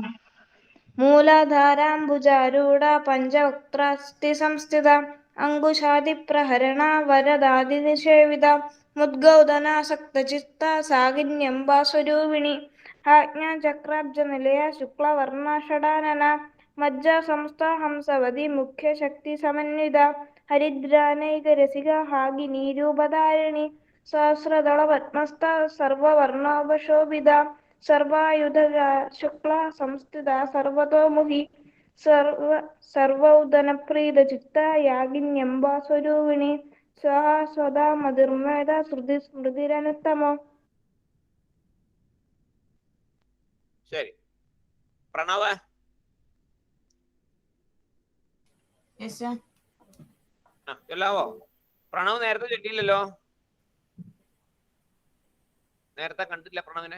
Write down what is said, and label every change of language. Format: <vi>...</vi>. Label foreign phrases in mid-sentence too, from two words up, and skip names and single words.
<sa>മൂലാധാരാംബുജാരൂഢ പഞ്ചവക്ത്രാസ്തി സംസ്ഥിത അങ്കുശാദിപ്രഹരണ വരദാദിനിഷേവിത മുദ്ഗൗദന സക്തചിത്ത സാകിന്യംബാസ്വരൂപിണി ആജ്ഞാചക്രാബ്ജനിലയ ശുക്ലവർണാഷഡാനന मज्जा संस्था हंसवती मुख्य शक्ति समन्विता हरिद्रानैक रसिका हागिनी रूपधारिणी सहस्रदल पद्मस्था सर्ववर्णोपशोभिता सर्वायुध शुक्ला संस्थिता सर्वतोमुखी सर्वौदनप्रीत चित्ता यागिन्यम्बा स्वरूपिणी स्वाहा स्वदा मधुर्मेधा ശ്രുതി സ്മൃതിരനുത്തമോ.</sa> <ml>ശരി, പ്രണവ്. ചൊല്ലാവോ? പ്രണവ് നേരത്തെ ചൊല്ലിയില്ലല്ലോ, നേരത്തെ കണ്ടില്ല പ്രണവിനെ.</ml>